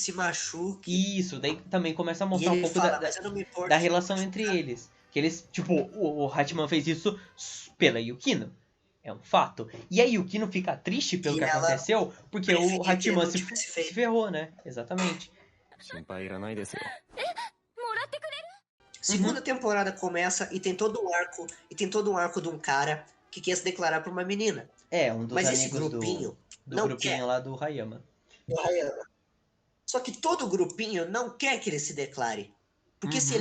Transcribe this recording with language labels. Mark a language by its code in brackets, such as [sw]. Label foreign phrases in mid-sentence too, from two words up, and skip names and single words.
[pt] se machuque. isso, daí também começa a E mostrar um ele pouco fala, mas eu não me da importo de me relação entre machucar. eles. Que eles, tipo, o Hatman fez isso pela Yukino. É um fato. E a Yukino fica triste pelo E que ela aconteceu, porque o preferia que ele Hatman não tivesse se feito. ferrou, né? Exatamente. [ja] 心配いらないですよ。もらってくれ [pt] Segunda Uhum. temporada começa e tem todo um arco de um cara que quer se declarar pra uma menina. É, um dos Mas esse amigos grupinho do não grupinho quer. lá do Hayama. Só que todo grupinho não quer que ele se declare. Porque se ele